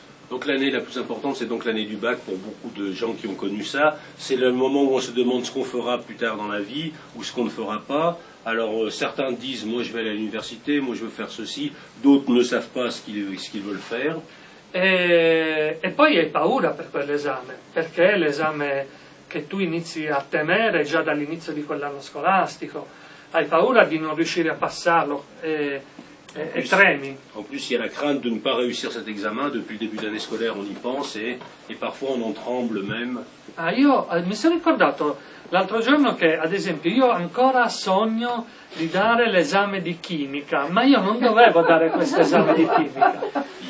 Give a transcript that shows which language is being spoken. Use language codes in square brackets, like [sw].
[fr] Donc l'année la plus importante, c'est donc l'année du bac pour beaucoup de gens qui ont connu ça. C'est le moment où on se demande ce qu'on fera plus tard dans la vie ou ce qu'on ne fera pas. Alors certains disent, moi je vais aller à l'université, moi je veux faire ceci. D'autres ne savent pas ce qu'ils veulent faire. [it] E poi hai paura per quell'esame, perché è l'esame che tu inizi a temere già dall'inizio di quell'anno scolastico. Hai paura di non riuscire a passarlo e tremi. [fr] En plus, il y a la crainte de ne pas réussir cet examen. Depuis le début de l'année scolaire, on y pense et parfois on en tremble même. [it] Io mi sono ricordato l'altro giorno che, ad esempio, io ancora sogno di dare l'esame di chimica, ma io non dovevo dare questo esame di chimica.